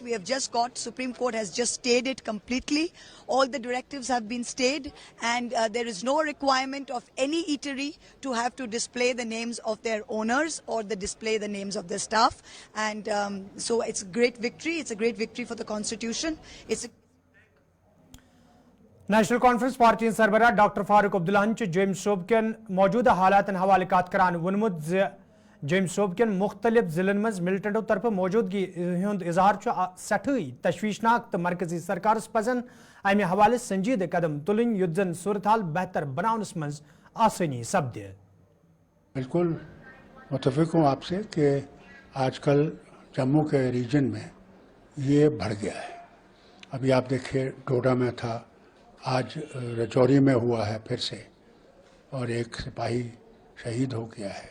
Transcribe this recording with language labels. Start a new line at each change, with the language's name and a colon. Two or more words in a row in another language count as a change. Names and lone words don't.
English: We have just got, Supreme Court has just stayed it completely. All the directives have been stayed, and there is no requirement of any eatery to have to display the names of their owners or display the names of their staff. And so it's a great victory. It's a great victory for the Constitution.
Kashmiri: نیشنل کانفرنس پارٹی سربراہ ڈاکٹر فاروق عبداللہ جیمز صوب کن موجودہ حالات حوالہ کات کران ونمت جیمز صوب کن مختلف ضلعن مز ملٹنٹو طرف موجودگی ہند اظہار سٹھائی تشویشناک تو مرکزی سرکارس پزن امہ حوالہ سنجیدہ قدم تلن یت زن صورتحال بہتر بناونس مز آسانی سپدِ.
Urdu: بالکل متفق ہوں آپ سے کہ آج کل جموں کے ریجن میں یہ بڑھ گیا ہے. ابھی آپ دیکھیے ڈوڈا میں تھا, آج رجوری میں ہوا ہے پھر سے, اور ایک سپاہی شہید ہو گیا ہے.